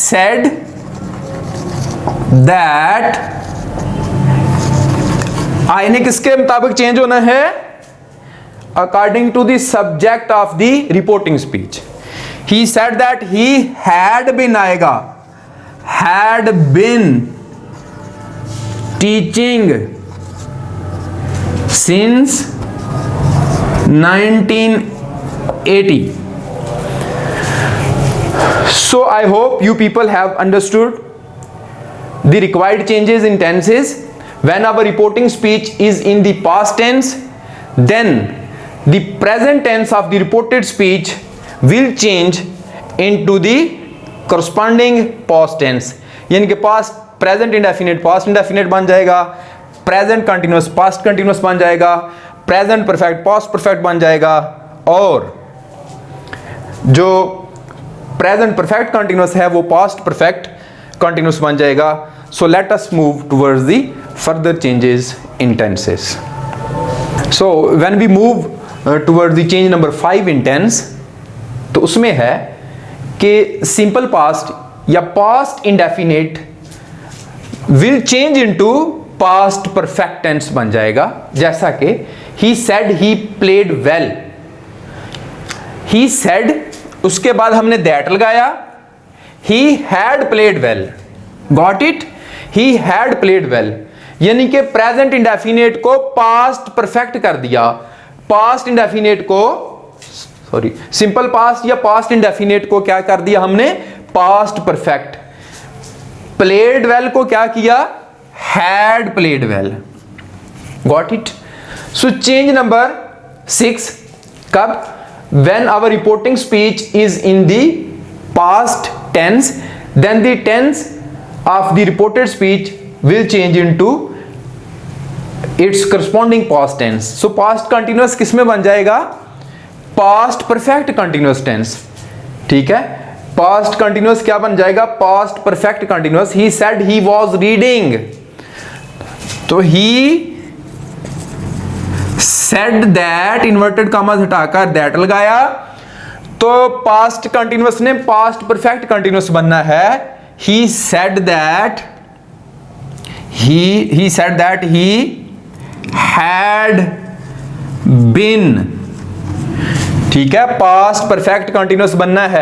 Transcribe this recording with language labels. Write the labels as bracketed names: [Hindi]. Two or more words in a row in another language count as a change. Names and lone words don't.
[English] He said that [Hindi] इन्हें किसके मुताबिक चेंज होना है? [English] According to the subject of the reporting speech. He said that he had been आएगा, had been teaching since 1980। So I hope you people have understood the required changes in tenses. When our reporting speech is in the past tense, then the present tense of the reported speech will change into the corresponding past tense. [Hindi] यानी कि [English] past present indefinite past indefinite [Hindi] बन जाएगा, [English] present continuous past continuous [Hindi] बन जाएगा, [English] present perfect past perfect [Hindi] बन जाएगा, और जो [English] present perfect continuous [Hindi] है वो [English] past perfect continuous [Hindi] बन जाएगा। [English] So let us move towards the further changes in tenses. So when we move towards the change number 5 in tense, [Hindi] तो उसमें है कि [English] simple past या past indefinite will change into past perfect tense [Hindi] बन जाएगा। जैसा कि [English] He said he played well, he said [Hindi] उसके बाद हमने दैट लगाया, [English] he had played well, got it, He had played well, [Hindi] यानी कि [English] present indefinite [Hindi] को [English] past perfect [Hindi] कर दिया, [English] past indefinite [Hindi] को [English] sorry simple past [Hindi] या [English] past indefinite [Hindi] को क्या कर दिया हमने? [English] Past perfect. Played well [Hindi] को क्या किया? [English] Had played well, got it. So change number 6 कब? When our reporting speech is in the past tense, then the tense of the reported speech will change into its corresponding past tense. So past continuous [Hindi] किस में बन जाएगा? [English] Past perfect continuous tense, [Hindi] ठीक है। [English] Past continuous [Hindi] क्या बन जाएगा? [English] Past perfect continuous। He said he was reading, तो he said that inverted commas हटाकर दैट लगाया, तो past continuous ने past perfect continuous [Hindi] बनना है। [English] He said that he had been, [Hindi] ठीक है, [English] past perfect continuous [Hindi] बनना है।